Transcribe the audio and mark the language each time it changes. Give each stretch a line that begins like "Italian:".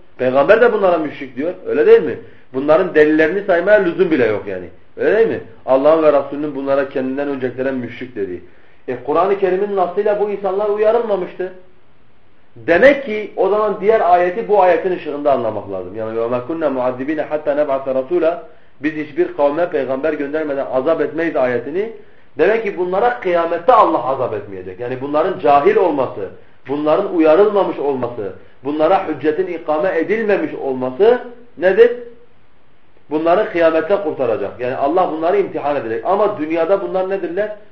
Turkish: Peygamber de bunlara müşrik diyor. Öyle değil mi? Bunların delillerini saymaya lüzum bile yok yani. Öyle değil mi? Allah'ın ve Resulünün bunlara kendinden öncekilere müşrik dediği. Kur'an-ı Kerim'in nasıyla bu insanlar uyarılmamıştı. Demek ki o zaman diğer ayeti bu ayetin ışığında anlamak lazım.
Arabic: Yani وَمَا كُنَّا مُعَذِّب۪ينَ حَتَّى نَبْعَثَ رَسُولًا.
Turkish: Biz hiçbir kavme peygamber göndermeden azap etmeyiz ayetini. Demek ki bunlara kıyamette Allah azap etmeyecek. Yani bunların cahil olması, bunların uyarılmamış olması, bunlara hüccetin ikame edilmemiş olması nedir? Bunları kıyamette kurtaracak. Yani Allah bunları imtihan edecek. Ama dünyada bunlar nedirler?